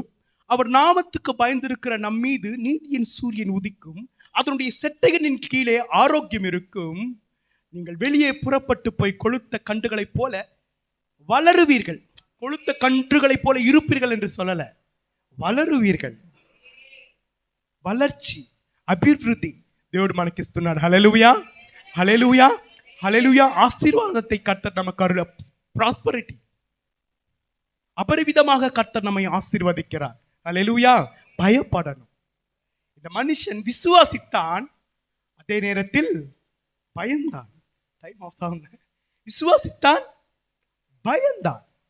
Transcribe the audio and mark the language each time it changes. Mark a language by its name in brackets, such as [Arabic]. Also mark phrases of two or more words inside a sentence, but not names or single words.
[Tamil] அவர் நாமத்துக்கு பயந்திருக்கிற நம் மீது நீதியின் சூரியன் உதிக்கும். அதனுடைய செட்டைகளின் கீழே ஆரோக்கியம் இருக்கும். நீங்கள் வெளியே புறப்பட்டு போய் கொளுத்த கன்றுகளைப் போல வளருவீர்கள். கொளுத்த கன்றுகளைப் போல இருப்பீர்கள் என்று சொல்லல, வளருவீர்கள். வளர்ச்சி, [Telugu] అభివృద్ధి దేవుడు మనకి ఇస్తున్నాడు. హల్లెలూయా, హల్లెలూయా, హల్లెలూయా. [Tamil] ஆசீர்வாதத்தை கர்த்தர் நமக்கு அருள, ப்ராஸ்பரிட்டி, அபரிவிதமாக கர்த்தர் நம்மை ஆசீர்வதிக்கிறார். ஹல்லேலூயா. பயப்படணும். இந்த மனுஷன் விசுவாசித்தான், அதே நேரத்தில் பயந்தான். [English] time off [Tamil] ஆகுது. விசுவாசித்தான், பயந்தான்.